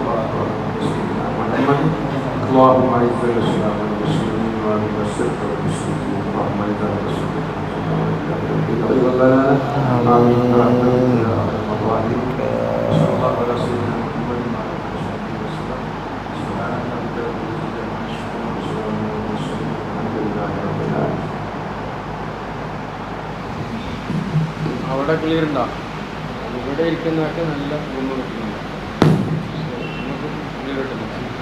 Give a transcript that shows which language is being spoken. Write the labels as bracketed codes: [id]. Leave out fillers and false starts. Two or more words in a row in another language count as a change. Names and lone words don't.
[ar] اللهم اعز الاسلام والمسلمين واذل الشرك والمشركين اللهم اعز الاسلام والمسلمين امين برحمتك يا ارحم الراحمين صلى الله على سيدنا محمد وعلى اله وسلم سبحانك رب العزه عما يصفون وسلام على المرسلين والحمد لله رب العالمين. [ml] അവിടെ ക്ലിയർ ഉണ്ടോ? ഇവിടെ ഇരിക്കുന്നതൊക്കെ നല്ല റൂം കിട്ടുന്നുണ്ട്. നമുക്ക് ക്ലിയർ കിട്ടുന്നില്ല.